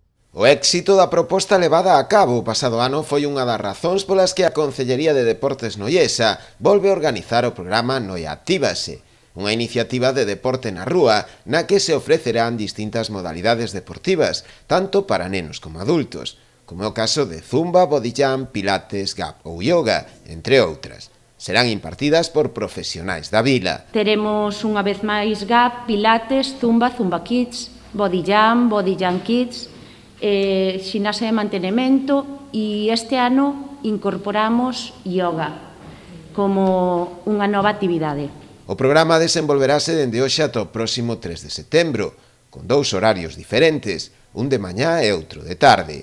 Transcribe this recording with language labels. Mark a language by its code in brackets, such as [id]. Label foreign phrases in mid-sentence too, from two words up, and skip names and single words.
[gl] O éxito da proposta levada a cabo o pasado ano foi unha das razóns polas que a Concellería de Deportes noiesa volve a organizar o programa Noia Actívase, unha iniciativa de deporte na rúa na que se ofrecerán distintas modalidades deportivas, tanto para nenos como adultos, como é o caso de zumba, body jump, pilates, gap ou yoga, entre outras. Serán impartidas por profesionais da vila. Teremos unha vez máis gap, pilates, zumba, zumba kids, body jump kids, ximnasia de mantenemento e este ano incorporamos yoga como unha nova actividade. O programa desenvolverase dende hoxe ata o próximo 3 de setembro, con 2 horarios diferentes, un de mañá e outro de tarde.